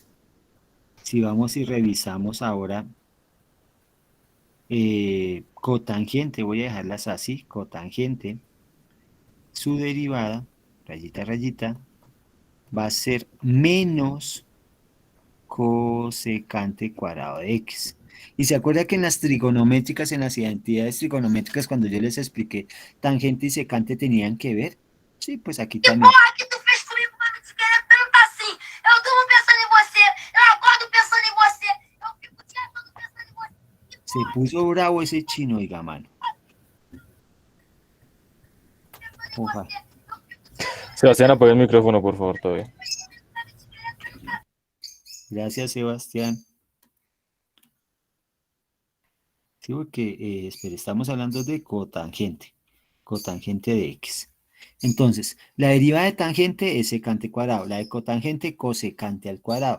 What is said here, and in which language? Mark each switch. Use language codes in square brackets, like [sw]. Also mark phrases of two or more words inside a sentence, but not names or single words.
[es] Si vamos y revisamos ahora cotangente, voy a dejarlas así, cotangente, su derivada, rayita, rayita, va a ser menos cosecante cuadrado de x. Y se acuerda que en las trigonométricas, en las identidades trigonométricas, cuando yo les expliqué, tangente y secante tenían que ver. Sí, pues aquí Que también. [pt] porra que tu fez comigo pra me querer tanto assim? Eu durmo pensando em você, eu acordo pensando em você, eu fico o dia todo pensando em você. Que Se porra [es] puso bravo ese chino, oiga, mano. [pt] pensando em [es] Ojalá. [pt] você, eu fico o dia todo [es] Sebastián, [pt] pensando em [es] apaga el [pt] você. [es] micrófono, por favor, todavía. [pt] Pra me querer tanto assim. [es] Gracias, Sebastián. Sí, porque, espere, estamos hablando de cotangente de x. Entonces, la derivada de tangente es secante cuadrado, la de cotangente cosecante al cuadrado.